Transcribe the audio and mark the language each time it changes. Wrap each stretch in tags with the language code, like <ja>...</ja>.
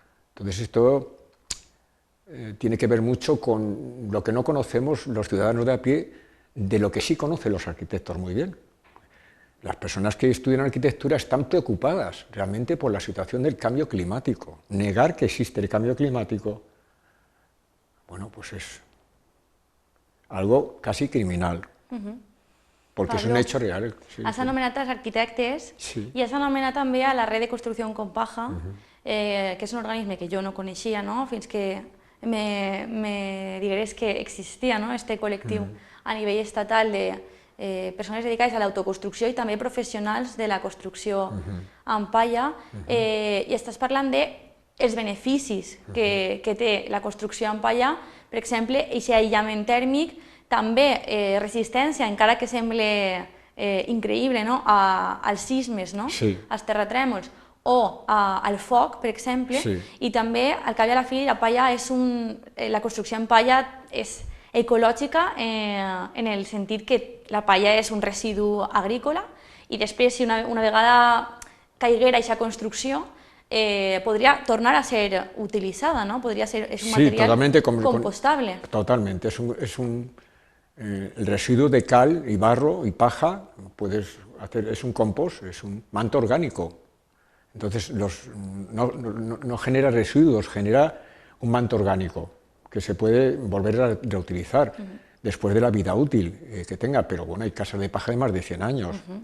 <es>Entonces esto tiene que ver mucho con lo que no conocemos los ciudadanos de a pie, de lo que sí conocen los arquitectos muy bien. Las personas que estudian arquitectura están preocupadas realmente por la situación del cambio climático. Negar que existe el cambio climático, bueno, pues es algo casi criminal, porque Pablo, és un hecho real. Sí,</es> <ca>has anomenat els arquitectes i has anomenat també a la Red de Construcción con Paja, que és un organisme que jo no coneixia, no? Fins que me digués que existia, no? Este col·lectiu a nivell estatal de persones dedicades a l'autoconstrucció i també professionals de la construcció en palla, i estàs parlant dels beneficis que té la construcció en palla, per exemple, aquest aïllament tèrmic, també resistència, encara que sembla increïble, no? als sismes, no? als terratrèmols, o al foc, per exemple, i també, al cap i a la fi, la construcció en palla és ecològica en el sentit que la palla és un residu agrícola i després, si una vegada caiguera aquesta construcció, podría tornar a ser utilizada, ¿no?</ca> <es>Podría ser, es un material compostable. Totalmente, el residuo de cal y barro y paja, es un compost, es un manto orgánico. Entonces no genera residuos, genera un manto orgánico que se puede volver a reutilizar después de la vida útil que tenga, pero bueno, hay casas de paja de más de 100 años.</es>